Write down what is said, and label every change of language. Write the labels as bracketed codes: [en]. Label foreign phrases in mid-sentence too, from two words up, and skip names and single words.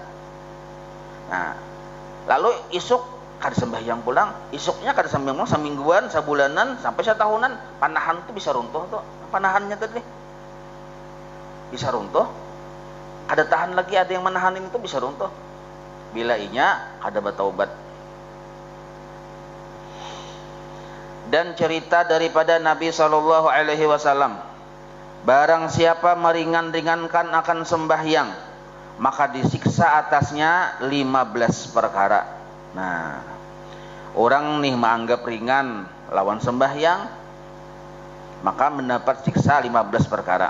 [bjn] Nah, lalu isuk kada sembahyang pulang, isuknya kada sembahyang pulang semingguan, sebulanan, sampai setahunan, panahan itu bisa runtuh tuh. Panahannya tadi bisa runtuh, kada tahan lagi, ada yang menahanin itu bisa runtuh. Bila inya kada bertaubat. [id] Dan cerita daripada Nabi [ar] sallallahu alaihi wasallam, [id] barang siapa meringan-ringankan akan sembahyang, maka disiksa atasnya 15 perkara. [bjn] Nah, orang nih menganggap ringan lawan sembahyang, maka mendapat siksa 15 perkara.